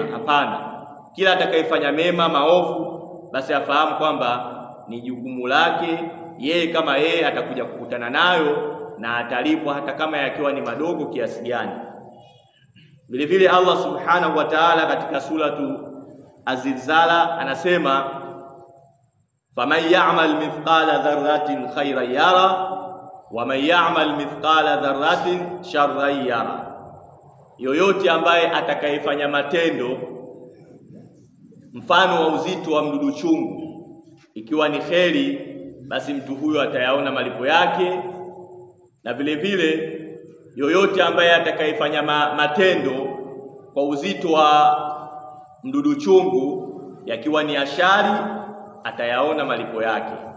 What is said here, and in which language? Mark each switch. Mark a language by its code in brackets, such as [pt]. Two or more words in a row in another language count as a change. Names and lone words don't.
[sw] Hapana, kila atakayefanya mema maovu basi afahamu kwamba ni jukumu lake yeye, kama yeye atakuja kukutana nayo na atalipwa hata kama yakiwa ni madogo kiasi gani. Vile vile Allah [ar] سبحانه وتعالى [sw] katika suratu Az-Zilzala anasema, [ar] فمن يعمل مثقال ذرة خيرا يره ومن يعمل مثقال ذرة شرا يره. [sw] Yoyote ambaye atakayefanya matendo mfano wa uzito wa mdudu chungu, ikiwa ni kheri, basi mtu huyo atayaona malipo yake. Na vile vile yoyote ambaye atakayefanya matendo kwa uzito wa mdudu chungu, yakiwa ni ashari, atayaona malipo yake.